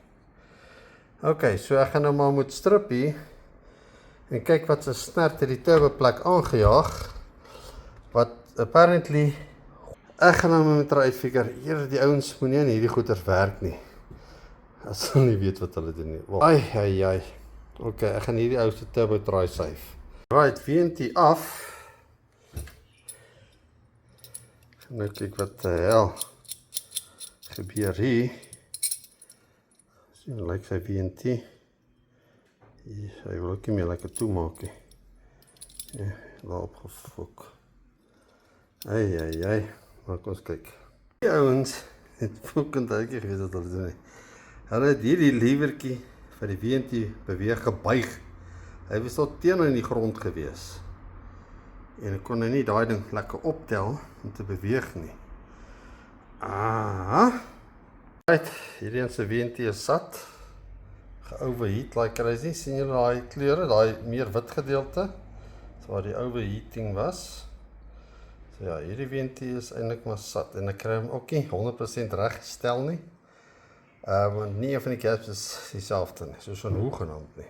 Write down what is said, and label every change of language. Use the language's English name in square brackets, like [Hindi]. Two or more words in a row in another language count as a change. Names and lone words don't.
[Afrikaans] Okay, so ek gaan nou maar moet strip hier en kyk wat se snert het die turbo plek aangejaag. Wat apparently ek gaan nou met hulle uitfigure, hier die ouens moenie aan hierdie goeders werk nie. As hulle nie weet wat hulle doen nie. Ai. Okay, ek gaan hierdie ou se turbo [English] try save. [Afrikaans] Right, VNT af. Nou kyk wat hel gebeur hier. Sien, lyk sy VNT. Hy wil ook nie meer lekker toemaak nie. Ja, daar opgefok. Ai. Maar kom ons kyk. Die ouens het fucking tydjie gewees wat hulle doen nie. Hulle het hierdie liewertjie vir die VNT beweeg gebuig. Hy was tot teen in die grond gewees. En ek kon nie daai ding lekker optel om te beweeg nie. Right, hierdie een se VNT is sat. Ge-overheat [English] like crazy. [Afrikaans] Sien julle daai kleure, daai meer wit gedeelte? So waar die overheating was. So ja, hierdie VNT is eintlik maar sat. En ek kry hom ook nie 100% reg gestel nie. Want nie een van die caps is dieselfde nie. Soos van hoegenaamd nie.